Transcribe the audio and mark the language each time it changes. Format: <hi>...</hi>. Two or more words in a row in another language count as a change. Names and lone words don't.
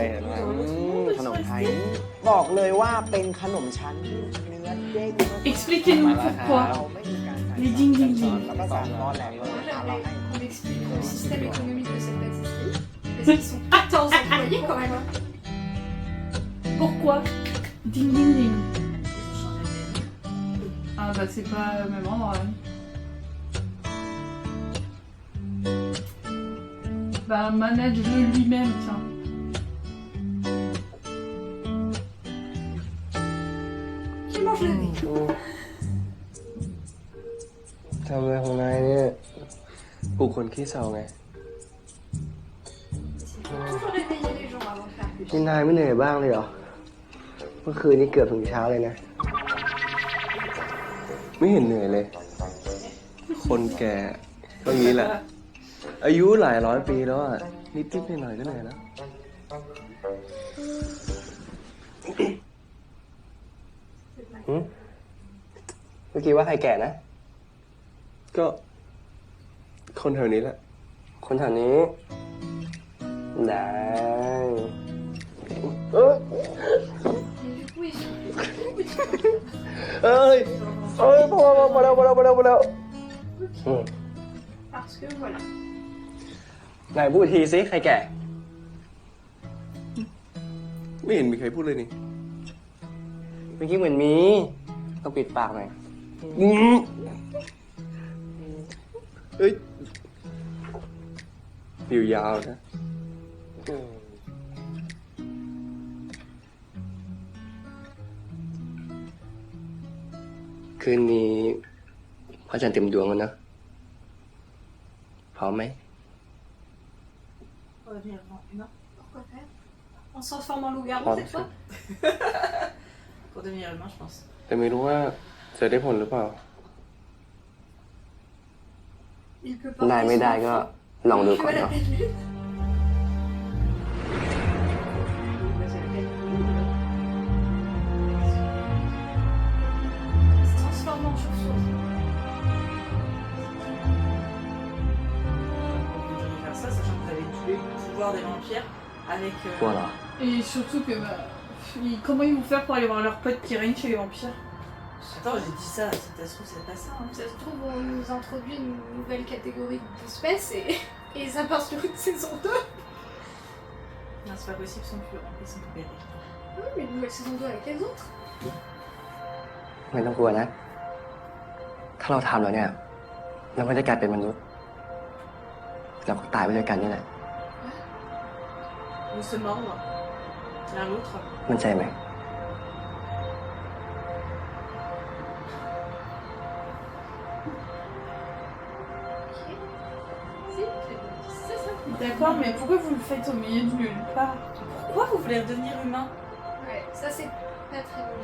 <th>เห็นไหมขนมไทย บอกเลยว่าเป็นขนมชั้นที่เนื้อเด้ง</th> <fr>Expliquez-nous pourquoi. Les ding ding ding. Moi j'aimerais qu'on m'explique le système économique de cette pâtisserie. Parce qu'ils sont 14 employés quand même. Pourquoi Ding ding ding. Ah bah c'est pas le même endroit. Hein. Bah manage-le lui-même, tiens. Qui mange le nez?</fr> <th>ทำอะไรของนายเนี่ย ปลูกคนขี้เศร้าไง</th> <fr>Toujours réveiller les gens avant de faire plus.</fr> <th>นี่นายไม่เหนื่อยบ้างเลยเหรอ เมื่อคืนนี้เกือบถึงเช้าเลยนะ ไม่เห็นเหนื่อยเลย คนแก่ก็งี้แหละ อายุหลายร้อยปีแล้วอ่ะ นิดๆหน่อยๆก็เหนื่อยแล้ว เมื่อกี้ว่าใครแก่นะ ก็คนแถวนี้แหละ คนแถวนี้ ได้</th> <fr>Mais du coup, ils sont...</fr> <th>เอ้ยพอแล้ว</th> <fr>Parce que voilà.</fr> <th>นายพูดทีสิใครแก่ ไม่เห็นมีใครพูดเลยนี่ เมื่อกี้เหมือนมี ต้องปิดปากหน่อย เอ้ยอยู่ยาวนะ คืนนี้พระจันทร์เต็มดวงแล้วนะ พร้อมไหม</th> <fr>On va devenir humain. Pourquoi faire? On se transforme en loup-garou cette fois? Pour devenir humain, je pense.</fr> <th>แต่ไม่รู้ว่าจะได้ผลหรือเปล่า</th> <fr>Il peut</fr> <th>นายไม่ได้ก็ลองดูก่อน</th> <fr>à la</fr> <th>เนาะ</th> <fr>pleine lune. Se transforme en chauve-souris. Vous devriez faire ça, sachant que vous avez tous les pouvoirs des vampires avec. Voilà. Et surtout que comment ils vont faire pour aller voir leurs potes qui règnent chez les vampires? Attends, j'ai dit ça, si ça se trouve, c'est pas ça. Hein. Ça se trouve, on nous introduit une nouvelle catégorie d'espèces et ça part sur une saison 2. Non, c'est pas possible, ils sont plus remplis, ils sont plus bébés. Oui, mais une nouvelle saison 2 avec les autres.</fr> <th>ไม่ต้องกลัวนะ ถ้าเราทำแล้วเนี่ยเราไม่ได้กลายเป็นมนุษย์เราก็ตายไปด้วยกันนี่แหละ</th> <fr>Ils se mordent l'un l'autre.</fr> <th>มั่นใจไหม</th> <fr>D'accord, mais pourquoi vous le faites au milieu de nulle part? Pourquoi vous voulez redevenir humain? Ouais, ça c'est pas très bon.</fr>